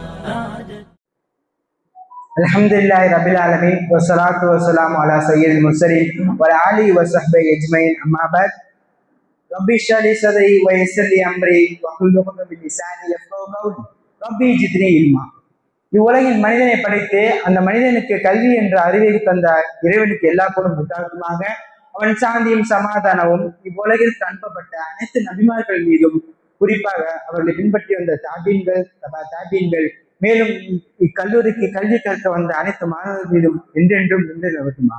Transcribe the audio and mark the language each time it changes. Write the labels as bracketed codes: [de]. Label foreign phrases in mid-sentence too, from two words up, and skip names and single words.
[ar] الحمد لله رب العالمين والصلاة والسلام على سيد المرسلين وعلى آله وصحبه أجمعين. أما بعد ربي اشرح لي صدري ويسر لي أمري واحلل عقدة من لساني يفقهوا قولي ربي زدني علما. [ta] இவ்வுலகில் மனிதனை படைத்து அந்த மனிதனுக்கு கல்வி என்ற அறிவை தந்த இறைவனுக்கு எல்லா புறம் உதாரணமாக அவன் சாந்தியும் சமாதானமும் இவ்வுலகில் அனுப்பப்பட்ட அனைத்து நபிமார்கள் மீதும், குறிப்பாக அவர்களை பின்பற்றி வந்த தாபீன்கள் மேலும் இக்கல்லூரிக்கு கல்வி கற்க வந்த அனைத்து மாணவர்கள் மீதும் என்றென்றும் நிலவட்டுமாக.